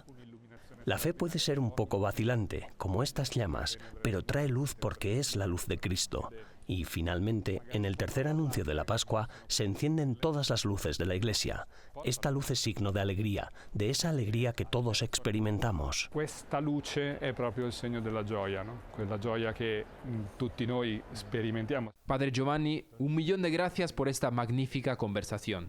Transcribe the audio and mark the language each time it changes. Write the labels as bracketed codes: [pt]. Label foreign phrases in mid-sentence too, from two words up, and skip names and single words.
[es] La fe puede ser un poco vacilante, como estas llamas, pero trae luz porque es la luz de Cristo. Y finalmente, en el tercer anuncio de la Pascua, se encienden todas las luces de la Iglesia. Esta luz es signo de alegría, de esa alegría que todos experimentamos. [it] Questa luce è proprio il segno della gioia, no? Quella gioia che tutti noi sperimentiamo. [es] Padre Giovanni, 1.000.000 de gracias por esta magnífica conversación.